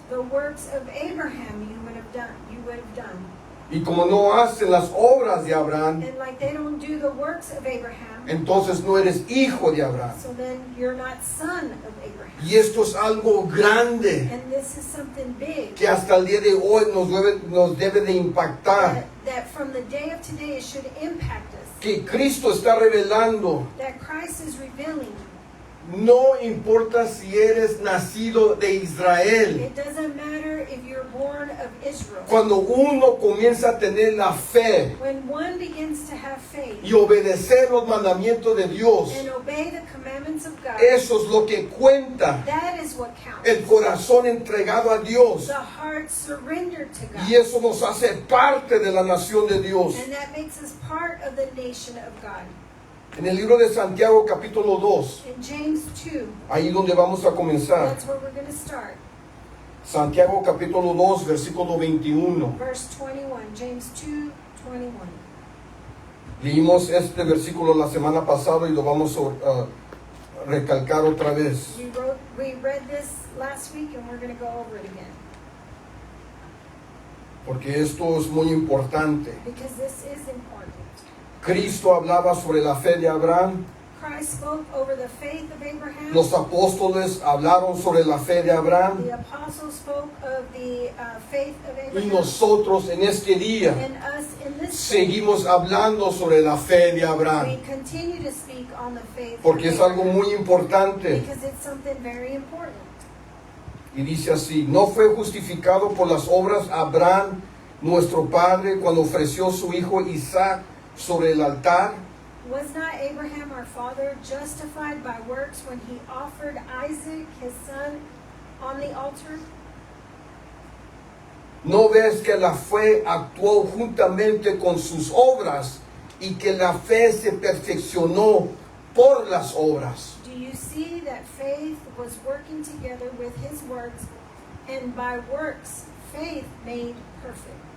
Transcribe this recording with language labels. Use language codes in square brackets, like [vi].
[en] the works of Abraham you would have done. [es] Y como no hacen las obras de Abraham, [en] And like they don't do the works of Abraham, [es] entonces no eres hijo de Abraham. [en] so then you're not son of Abraham. [es] Y esto es algo grande [en] And this is something big [es] que hasta el día de hoy nos debe de impactar. [en] that from the day of today it should impact us. [es] Que Cristo está revelando. [en] That Christ is revealing. [es] No importa si eres nacido de Israel. [en] It doesn't matter if you're born of Israel. [es] Cuando uno comienza a tener la fe [en] When one begins to have faith [es] y obedecer los mandamientos de Dios, [en] and obey the commandments of God, [es] eso es lo que cuenta. [en] that is what counts. [es] El corazón entregado a Dios. [en] The heart surrendered to God. [es] Y eso nos hace parte de la nación de Dios. [en] And that makes us part of the nation of God. [es] En el libro de Santiago capítulo 2, [en] In James 2, [es] ahí donde vamos a comenzar. [en] that's where we're going to start. [es] Santiago capítulo 2, versículo 21. [en] Verse 21. James 2, 21. [es] Leímos este versículo la semana pasada y lo vamos a recalcar otra vez. [en] We read this last week and we're going to go over it again. [es] Porque esto es muy importante. [en] Because this is important. [es] Cristo hablaba sobre la fe de Abraham [en] Christ spoke over the faith of Abraham. [es] Los apóstoles hablaron sobre la fe de Abraham. [en] The apostles spoke of the faith of [es] Y [en] Abraham. [es] nosotros en este día [en] And us in this [es] seguimos hablando sobre la fe de Abraham. [en] continue to speak on the faith [es] Porque [en] of [es] es algo [en] Abraham [es] muy importante. [en] because it's something very important. [es] Y dice así, no fue justificado por las obras Abraham, nuestro padre, cuando ofreció su hijo Isaac sobre el altar. [en] Was not Abraham our father justified by works when he offered Isaac his son on the altar? [es] ¿No ves que la fe actuó juntamente con sus obras y que la fe se perfeccionó por las obras? [en] Do you see that faith was working together with his works, and by works faith made perfect?